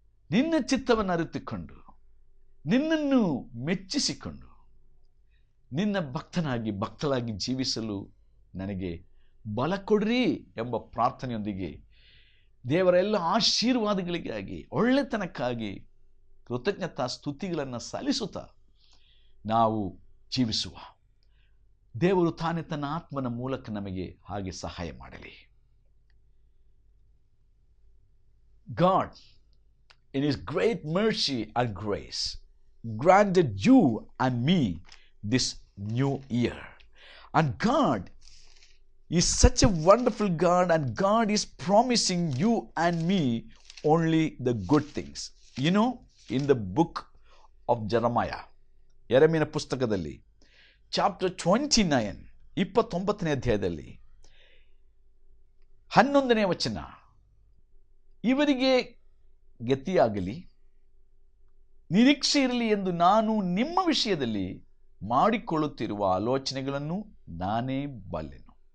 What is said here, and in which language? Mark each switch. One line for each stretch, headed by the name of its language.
Kannada: ನಿನ್ನ ಚಿತ್ತವನ್ನು ಅರಿತುಕೊಂಡು, ನಿನ್ನನ್ನು ಮೆಚ್ಚಿಸಿಕೊಂಡು, ನಿನ್ನ ಭಕ್ತಳಾಗಿ ಜೀವಿಸಲು ನನಗೆ ಬಲ ಕೊಡ್ರಿ ಎಂಬ ಪ್ರಾರ್ಥನೆಯೊಂದಿಗೆ ದೇವರ ಎಲ್ಲ ಆಶೀರ್ವಾದಗಳಿಗಾಗಿ, ಒಳ್ಳೆತನಕ್ಕಾಗಿ ಕೃತಜ್ಞತಾ ಸ್ತುತಿಗಳನ್ನು ಸಲ್ಲಿಸುತ್ತಾ ನಾವು ಜೀವಿಸುವ. ದೇವರು ತಾನೇ ತನ್ನ ಆತ್ಮನ ಮೂಲಕ ನಮಗೆ ಹಾಗೆ ಸಹಾಯ ಮಾಡಲಿ.
English: God in His great mercy and grace granted you and me this new year. And God is such a wonderful God, and God is promising you and me only the good things. You know, in the book of Jeremiah,
Kannada: ಯೆರೆಮೀಯನ ಪುಸ್ತಕದಲ್ಲಿ chapter 29, 29ನೇ ಅಧ್ಯಾಯದಲ್ಲಿ 11ನೇ ವಚನ, ಇವರಿಗೆ ಗತಿಯಾಗಲಿ, ನಿರೀಕ್ಷೆ ಇರಲಿ ಎಂದು ನಾನು ನಿಮ್ಮ ವಿಷಯದಲ್ಲಿ ಮಾಡಿಕೊಳ್ಳುತ್ತಿರುವ ಆಲೋಚನೆಗಳನ್ನು ನಾನೇ ಬಲ್ಲೆನು.